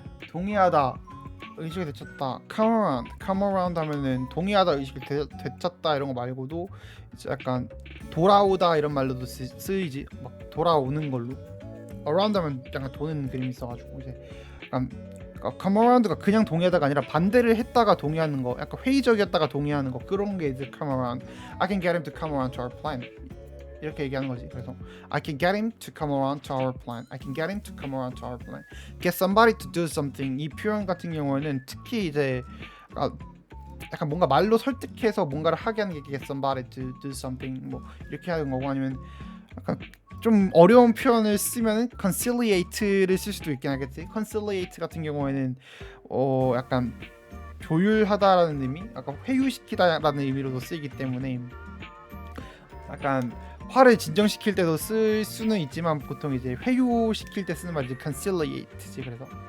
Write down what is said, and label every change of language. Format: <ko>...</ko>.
<ko>동의하다, 의식을 되찾다. come around 하면은 동의하다, 의식을 되찾다 이런 거 말고도 이제 약간 돌아오다 이런 말로도 쓰이지. 막 돌아오는 걸로. around 하면 약간 도는 그림이 있어가지고 이제 약간 come around가 그냥 동의하다가 아니라 반대를 했다가 동의하는 거, 약간 회의적이었다가 동의하는 거, 그런 게 이제 come around.</ko> <en>I can get him to come around to our plan</en> <ko>이렇게 얘기하는 거지. 그래서</ko> <en>I can get him to come around to our plan. I can get him to come around to our plan. Get somebody to do something.</en> <ko>이 표현 같은 경우에는 특히 이제 약간 뭔가 말로 설득해서 뭔가를 하게 하는 게</ko> <en>get somebody to do something</en> <ko>뭐 이렇게 하는 거고, 아니면 약간 좀 어려운 표현을 쓰면은 conciliate를 쓸 수도 있긴 하겠지. conciliate 같은 경우에는 약간 조율하다라는 의미, 약간 회유시키다라는 의미로도 쓰이기 때문에 약간 화를 진정시킬 때도 쓸 수는 있지만 보통 이제 회유시킬 때 쓰는 말이 conciliate지. 그래서</ko>